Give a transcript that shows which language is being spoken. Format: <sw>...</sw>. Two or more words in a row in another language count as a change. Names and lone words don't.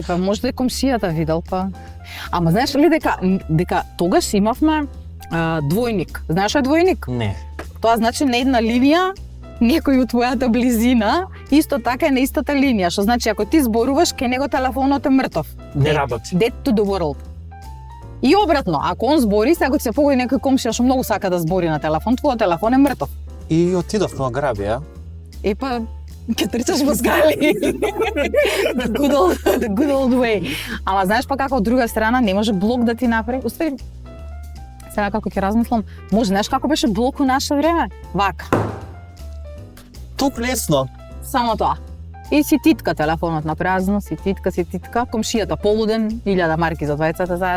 <mk>Па можда и комшијата видел, па. Ама знаеш ли дека тогаш имавме двојник. Знаеш што е двојник? Не. Тоа значи на една линија некој од твојата близина, исто така е на истата линија, што значи ако ти зборуваш, кај него телефонот е мртов. Не работи.</mk> <en>Dead to the world.</en> <mk>И обратно, ако он збори, сега ако ти се погоди некој комшија што многу сака да збори на телефон, твојот телефон е мртов. И отидов на грабија. Па ќе трчаш во скали.</mk> <en>The good old way.</en> <mk>Ама знаеш па како од друга страна не може блок да ти направи. Уствари, сега како ќе размислам, може знаеш како беше блок у наше време? Вака. Тук лесно. Само тоа. И си титка телефонот на празно, си титка, комшијата полуден, 1000 марки за двајцата заедно.</mk>